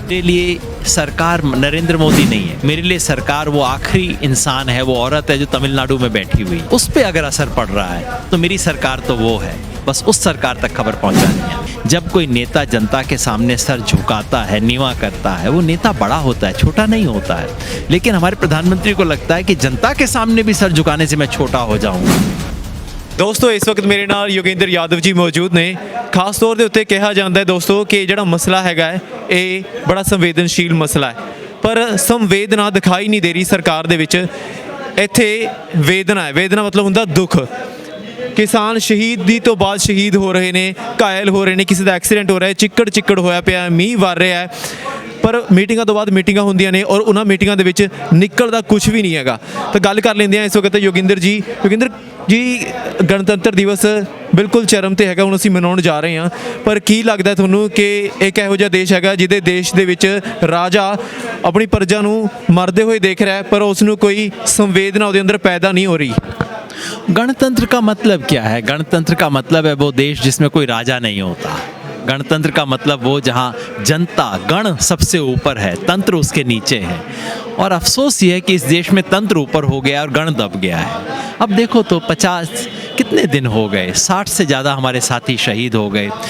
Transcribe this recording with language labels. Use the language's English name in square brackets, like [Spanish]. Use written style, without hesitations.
[Hindi] मेरे लिए सरकार नरेंद्र मोदी नहीं है, मेरे लिए सरकार वो आखिरी इंसान है, वो औरत है जो तमिलनाडु में बैठी हुई, उस पर अगर असर पड़ रहा है तो मेरी सरकार तो वो है। बस उस सरकार तक खबर पहुंचानी है। जब कोई नेता जनता के सामने सर झुकाता है, नीवा करता है, वो नेता बड़ा होता है, छोटा नहीं होता है। लेकिन हमारे प्रधानमंत्री को लगता है कि जनता के सामने भी सर झुकाने से मैं छोटा हो जाऊंगा। [Punjabi] ਦੋਸਤੋ ਇਸ ਵਕਤ ਮੇਰੇ ਨਾਲ ਯੋਗਿੰਦਰ ਯਾਦਵ ਜੀ ਮੌਜੂਦ ਨੇ। ਖਾਸ ਤੌਰ ਦੇ ਉੱਤੇ ਕਿਹਾ ਜਾਂਦਾ ਹੈ ਦੋਸਤੋ ਕਿ ਜਿਹੜਾ ਮਸਲਾ ਹੈਗਾ ਹੈ ਇਹ ਬੜਾ ਸੰਵੇਦਨਸ਼ੀਲ ਮਸਲਾ ਹੈ, ਪਰ ਸੰਵੇਦਨਾ ਦਿਖਾਈ ਨਹੀਂ ਦੇ ਰਹੀ ਸਰਕਾਰ ਦੇ ਵਿੱਚ। ਇੱਥੇ ਵੇਦਨਾ ਹੈ, ਵੇਦਨਾ ਮਤਲਬ ਹੁੰਦਾ ਦੁੱਖ। ਕਿਸਾਨ ਸ਼ਹੀਦੀ ਤੋਂ ਬਾਅਦ ਸ਼ਹੀਦ ਹੋ ਰਹੇ ਨੇ, ਘਾਇਲ ਹੋ ਰਹੇ ਨੇ, ਕਿਸੇ ਦਾ ਐਕਸੀਡੈਂਟ ਹੋ ਰਿਹਾ ਹੈ, ਚਿੱਕੜ ਹੋਇਆ ਪਿਆ, ਮੀਂਹ ਵਰ ਰਿਹਾ ਹੈ, ਪਰ ਮੀਟਿੰਗਾਂ ਤੋਂ ਬਾਅਦ ਮੀਟਿੰਗਾਂ ਹੁੰਦੀਆਂ ਨੇ ਔਰ ਉਹਨਾਂ ਮੀਟਿੰਗਾਂ ਦੇ ਵਿੱਚ ਨਿਕਲਦਾ ਕੁਝ ਵੀ ਨਹੀਂ ਹੈਗਾ। ਤਾਂ ਗੱਲ ਕਰ ਲੈਂਦੇ ਹਾਂ ਇਸ ਵਕਤ ਯੋਗਿੰਦਰ ਜੀ ਗਣਤੰਤਰ ਦਿਵਸ ਬਿਲਕੁਲ ਚਰਮ ਤੇ ਹੈਗਾ, ਹੁਣ ਅਸੀਂ ਮਨਾਉਣ ਜਾ ਰਹੇ ਹਾਂ, ਪਰ ਕੀ ਲੱਗਦਾ ਤੁਹਾਨੂੰ ਕਿ ਇੱਕ ਇਹੋ ਜਿਹਾ ਦੇਸ਼ ਹੈਗਾ ਜਿਹਦੇ ਦੇਸ਼ ਦੇ ਵਿੱਚ ਰਾਜਾ ਆਪਣੀ ਪ੍ਰਜਾ ਨੂੰ ਮਰਦੇ ਹੋਏ ਦੇਖ ਰਿਹਾ ਹੈ ਪਰ ਉਸ ਨੂੰ ਕੋਈ ਸੰਵੇਦਨਾ ਉਹਦੇ ਅੰਦਰ ਪੈਦਾ नहीं हो रही। [Hindi] गणतंत्र का मतलब क्या है? गणतंत्र का मतलब है वो देश जिसमें कोई राजा नहीं होता। गणतंत्र का मतलब वो जहाँ जनता गण सबसे ऊपर है, तंत्र उसके नीचे है। और अफसोस ये है कि इस देश में तंत्र ऊपर हो गया और गण दब गया है। अब देखो तो 50 कितने दिन हो गए, 60 से ज़्यादा हमारे साथी शहीद हो गए।